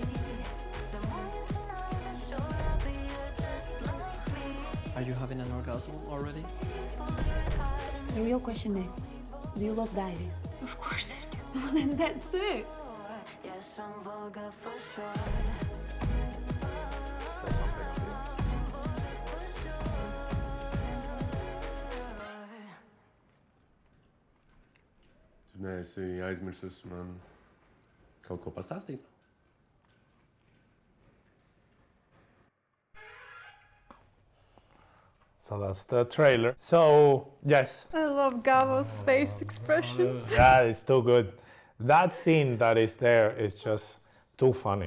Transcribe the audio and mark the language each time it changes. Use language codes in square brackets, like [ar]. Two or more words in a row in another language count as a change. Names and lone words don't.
[en] The more you deny the sure I'll be just like me. Are you having an orgasm already? The real question is, do you love diaries? Of course I do. Well, then that's it. Yes, I'm vulgar for sure. [lv] Tu neesi aizmirsusi man kaut ko pastāstīt? [en] So that's the trailer. So yes. I love Gavo's face expressions. Yeah, it's too good. That scene that is there is just too funny.